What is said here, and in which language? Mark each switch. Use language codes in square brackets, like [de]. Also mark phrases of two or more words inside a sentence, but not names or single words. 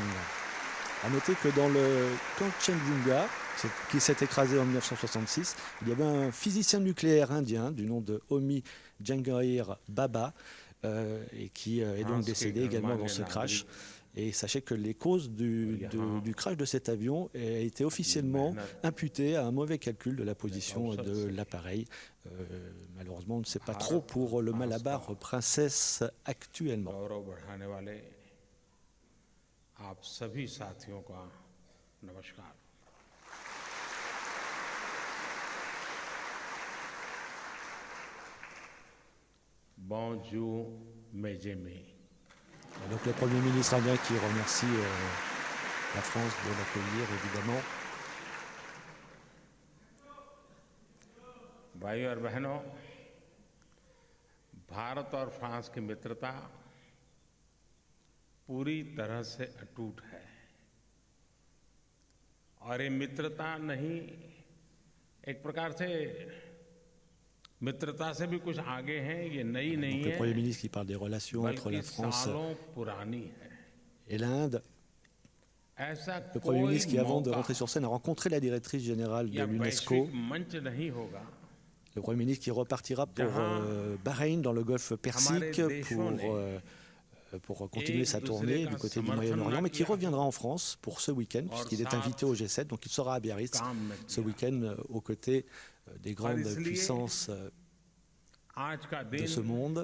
[fr] À noter que dans le Kanchenjunga, qui s'est écrasé en 1966, il y avait un physicien nucléaire indien du nom de Homi Jehangir Bhabha, et qui est donc décédé également dans ce crash. Et sachez que les causes du crash de cet avion ont été officiellement imputées à un mauvais calcul de la position de l'appareil. Malheureusement, on ne sait pas trop pour le Malabar Princess actuellement. [hi] आप सभी साथियों का नमस्कार। [fr] Bonjour, mes amis. Donc le Premier ministre indien qui remercie la France de l'accueillir, évidemment. [hi] भाइयों और बहनों, भारत और फ्रांस की मित्रता पूरी तरह से अटूट है और ये मित्रता नहीं, एक प्रकार से मित्रता से भी कुछ आगे है, ये नई नहीं है, [fr] le Premier ministre qui parle des relations entre la France [hi] पुरानी है [fr] et l'Inde. Le Premier ministre qui, avant de rentrer sur scène, a rencontré la directrice générale de l'UNESCO. Le Premier ministre qui repartira pour Bahreïn, dans le Golfe Persique, pour continuer sa tournée du côté du Moyen-Orient, mais qui reviendra en France pour ce week-end, puisqu'il est invité au G7, donc il sera à Biarritz ce week-end aux côtés des grandes puissances de ce monde.